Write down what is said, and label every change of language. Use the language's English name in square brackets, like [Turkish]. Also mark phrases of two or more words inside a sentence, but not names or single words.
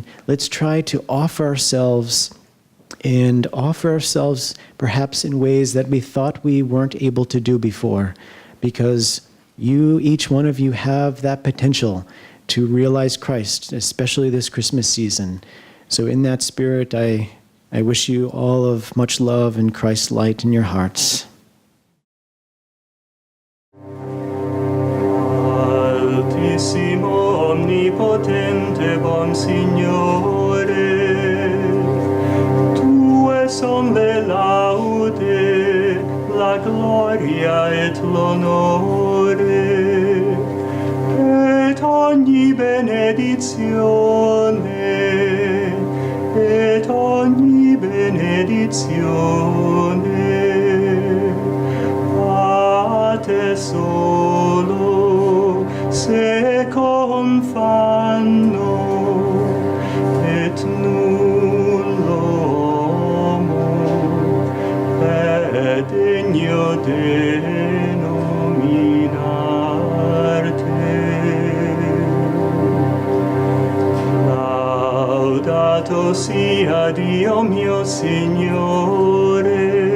[English] Let's try to offer ourselves perhaps in ways that we thought we weren't able to do before, because each one of you have that potential to realize Christ, especially this Christmas season. So in that spirit, I wish you all of much love and Christ's light in your hearts. [Italian] Altissimo, omnipotente, bon Signore, Tue son le laude, la gloria et l'onore, et ogni benedizione, et ogni benedizione. benedizione a te solo se confanno et nullo homo è degno denominarte. Laudato sia Dio mio Signore,